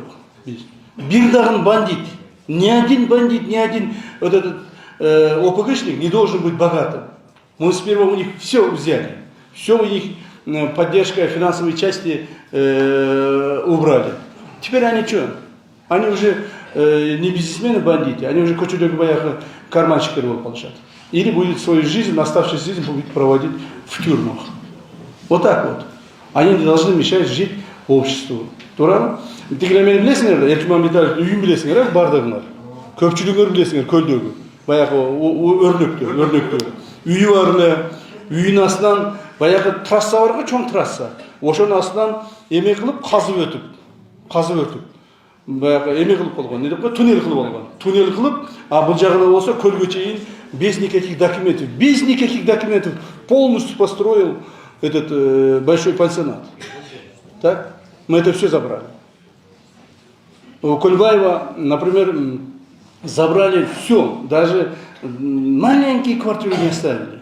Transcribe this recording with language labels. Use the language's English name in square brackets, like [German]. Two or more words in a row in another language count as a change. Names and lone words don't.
[Kyrgyz] Бир дагы бандит, [Russian] ни один ОПГшник не должен быть богатым. Мы сперва у них все взяли. Все у них поддержка финансовой части убрали. Теперь они что? Они уже не бизнесмены, бандиты, они уже [Kyrgyz] көчөдөгү баягы карманщиктер болуп калышат. [Russian] Или будет свою жизнь, оставшуюся жизнь будет проводить в тюрьмах. Вот так вот. Они не должны мешать жить обществу. [Kyrgyz] Туурабы? Тигилер мени билесиңер, Эркин Мамбеталиев үйүн билесиңер, бардыгыңар. Көпчүлүгүңөр билесиңер Көлдөгү. Баягы өрнөктө. Үйү бар эле, үйүнүн астынан баягы трасса бар го, чоң трасса. Ошонун астынан эме кылып казып өтүп. Баягы эме кылып болгон, не деп кой, туннель кылып болгон. Туннель кылып, а бул жагына болсо көлгө чейин [Russian] без никаких документов полностью построил этот большой пансионат. Так? Мы это все забрали. У Кольбаева, например, забрали все, даже маленькие квартиры не оставили.